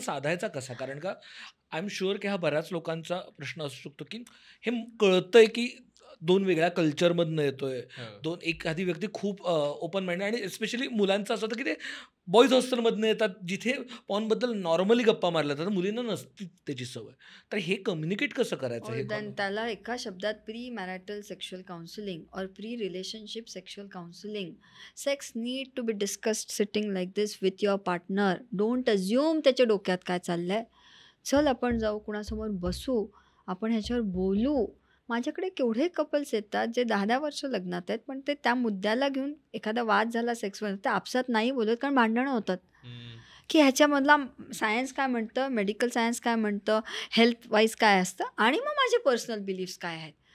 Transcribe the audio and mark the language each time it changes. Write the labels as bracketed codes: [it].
[mr] साधायचा कसा, कारण का [en] I'm sure [mr] की हा बऱ्याच लोकांचा प्रश्न असू शकतो की हे कळतंय की दोन वेगळ्या कल्चरमधनं येतोय, एखादी व्यक्ती खूप ओपन माइंड, आणि स्पेशली मुलांचं असं होतं की ते बॉईज हॉस्टेलमधनं येतात जिथे पॉनबद्दल नॉर्मली गप्पा मारल्या जातात, मुलींना नसती त्याची सवय. तर हे कम्युनिकेट कसं करायचं हे देन त्याला एका शब्दात प्री मॅरिटल सेक्शुअल काउन्सिलिंग और pre relationship sexual counselling. [en] Sex need to be discussed sitting like this with your partner. Don't assume [mr] त्याच्या डोक्यात काय चाललं आहे. चल आपण जाऊ, कुणासमोर बसू, आपण ह्याच्यावर बोलू. माझ्याकडे केवढे कपल्स येतात जे 10-10 वर्ष लग्नात आहेत, पण ते त्या मुद्द्याला घेऊन एखादा वाद झाला सेक्सवर ते आपसात नाही बोलत, कारण भांडणं होतात की ह्याच्यामधला सायन्स काय म्हणतं, मेडिकल सायन्स काय म्हणतं, हेल्थ वाईज काय असतं, आणि मग माझे पर्सनल बिलीफ्स काय आहेत.